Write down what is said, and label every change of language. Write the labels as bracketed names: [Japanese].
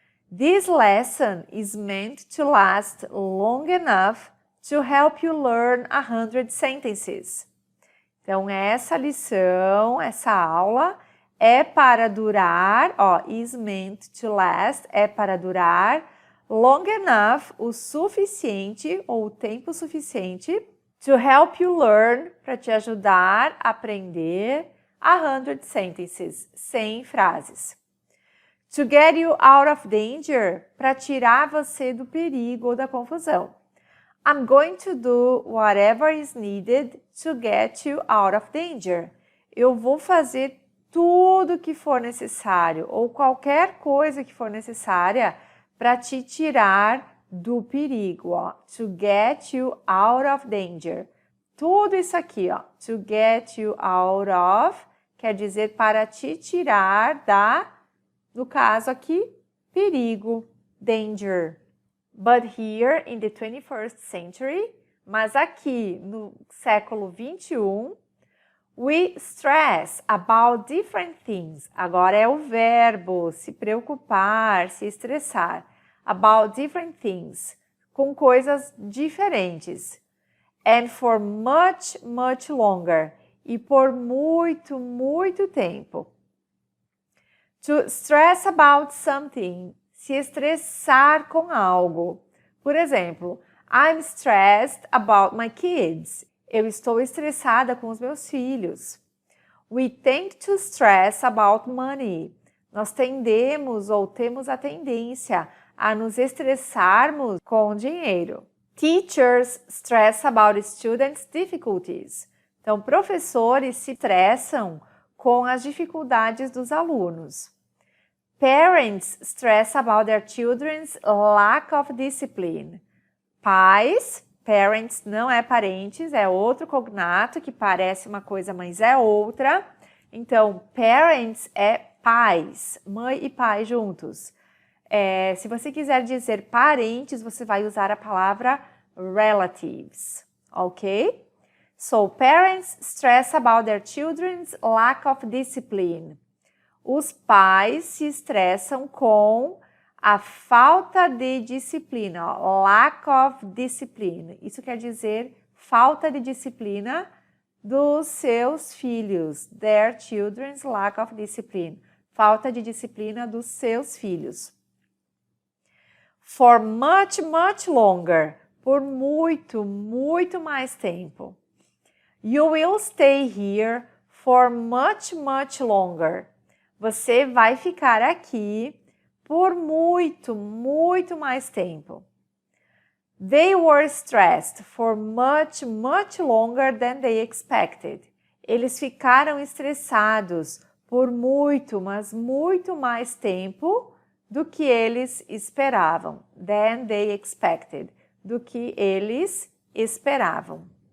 [English] This lesson is meant to last long enough to help you learn 100 sentences. [Portuguese] Então, essa lição, essa aula é para durar, [English] is meant to last, [Portuguese] é para durar [English] long enough, [Portuguese] o suficiente ou o tempo suficiente, [English] to help you learn, [Portuguese] para te ajudar a aprender [English] 100 sentences, [Portuguese] 100 frases. [English] To get you out of danger, [Portuguese] para tirar você do perigo ou da confusão. [English] I'm going to do whatever is needed to get you out of danger. [Portuguese] Eu vou fazer tudo que for necessário ou qualquer coisa que for necessária para te tirar do perigo. [English] To get you out of danger. [Portuguese] Tudo isso aqui, [English] to get you out of, [Portuguese] quer dizer para te tirar da, no caso aqui, perigo, [English] danger. But here in the 21st century, [Portuguese] mas aqui no século 21, [English] we stress about different things. [Portuguese] Agora é o verbo, se preocupar, se estressar. [English] About different things, [Portuguese] com coisas diferentes. [English] And for much, much longer. [Portuguese] E por muito, muito tempo. [English] To stress about something, [Portuguese] se estressar com algo. Por exemplo, [English] I'm stressed about my kids. [Portuguese] Eu estou estressada com os meus filhos. [English] We tend to stress about money. [Portuguese] Nós tendemos ou temos a tendência a nos estressarmos com dinheiro. [English] Teachers stress about students' difficulties. [Portuguese] Então, professores se estressam com as dificuldades dos alunos. [English] Parents stress about their children's lack of discipline. [Portuguese] Pais, parents não é parentes, é outro cognato que parece uma coisa, mas é outra. Então, parents é pais, mãe e pai juntos. Se você quiser dizer parentes, você vai usar a palavra relatives, ok? [English] So, parents stress about their children's lack of discipline. [Portuguese] Os pais se estressam com a falta de disciplina, [English] lack of discipline. [Portuguese] Isso quer dizer falta de disciplina dos seus filhos, [English] their children's lack of discipline. [Portuguese] Falta de disciplina dos seus filhos. [English] For much, much longer, [Portuguese] por muito, muito mais tempo. [English] You will stay here for much, much longer. [Portuguese] Você vai ficar aqui por muito, muito mais tempo. [English] They were stressed for much, much longer than they expected. [Portuguese] Eles ficaram estressados por muito, mas muito mais tempo do que eles esperavam. [English] Than they expected. [Portuguese] Do que eles esperavam.